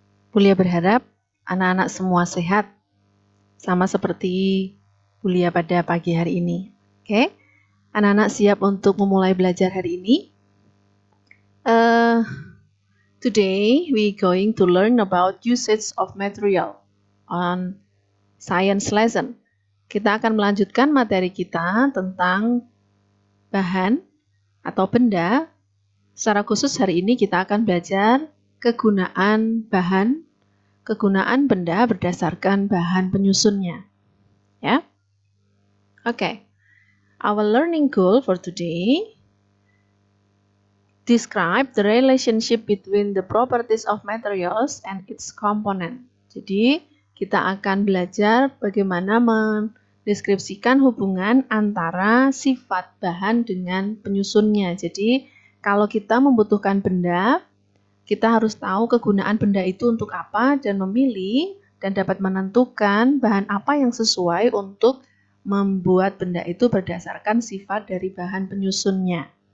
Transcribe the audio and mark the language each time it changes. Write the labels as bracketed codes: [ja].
[id] Bulia berharap anak-anak semua sehat, sama seperti Bulia pada pagi hari ini. Oke, anak-anak siap untuk memulai belajar hari ini? [en] Today we going to learn about usage of material on science lesson. [id] Kita akan melanjutkan materi kita tentang bahan atau benda. Secara khusus hari ini kita akan belajar kegunaan bahan, kegunaan benda berdasarkan bahan penyusunnya. Ya. Oke. [en] Our learning goal for today, describe the relationship between the properties of materials and its component. [id] Jadi, kita akan belajar bagaimana mendeskripsikan hubungan antara sifat bahan dengan penyusunnya. Jadi, kalau kita membutuhkan benda, kita harus tahu kegunaan benda itu untuk apa dan memilih dan dapat menentukan bahan apa yang sesuai untuk membuat benda itu berdasarkan sifat dari bahan penyusunnya.